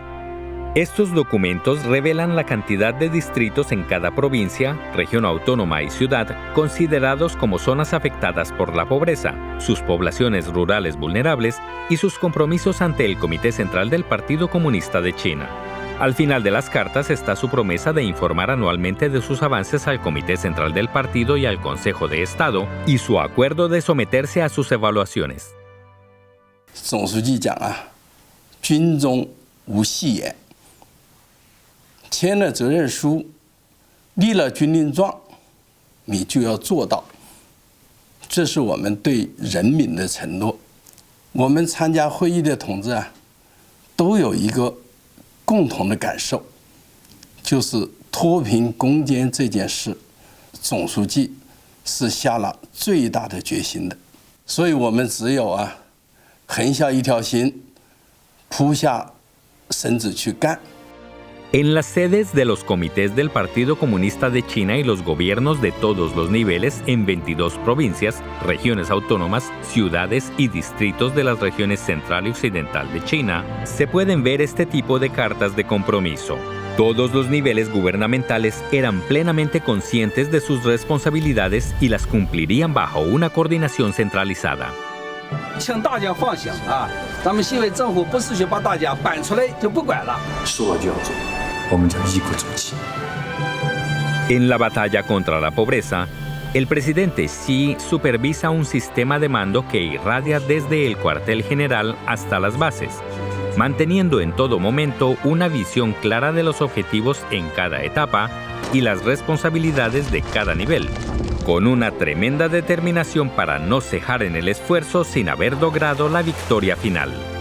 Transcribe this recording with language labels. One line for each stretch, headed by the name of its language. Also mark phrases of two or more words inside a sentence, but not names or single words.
Spanish: Estos documentos revelan la cantidad de distritos en cada provincia, región autónoma y ciudad considerados como zonas afectadas por la pobreza, sus poblaciones rurales vulnerables y sus compromisos ante el Comité Central del Partido Comunista de China. Al final de las cartas está su promesa de informar anualmente de sus avances al Comité Central del Partido y al Consejo de Estado y su acuerdo de someterse a sus evaluaciones.
Chinese: 总书记讲啊，军中无戏言。签了责任书，立了军令状，你就要做到。这是我们对人民的承诺。我们参加会议的同志啊，都有一个共同的感受，就是脱贫攻坚这件事，总书记是下了最大的决心的。所以我们只有啊，横下一条心，扑下身子去干。
Spanish: En las sedes de los comités del Partido Comunista de China y los gobiernos de todos los niveles en 22 provincias, regiones autónomas, ciudades y distritos de las regiones central y occidental de China, se pueden ver este tipo de cartas de compromiso. Todos los niveles gubernamentales eran plenamente conscientes de sus responsabilidades y las cumplirían bajo una coordinación centralizada.
Chinese: 请大家放心啊，咱们新委政府不是就把大家搬出来就不管了，说就要做，我们就一鼓作气。
Spanish: En la batalla contra la pobreza, el presidente Xi supervisa un sistema de mando que irradia desde el cuartel general hasta las bases, manteniendo en todo momento una visión clara de los objetivos en cada etapa y las responsabilidades de cada nivel, con una tremenda determinación para no cejar en el esfuerzo sin haber logrado la victoria final.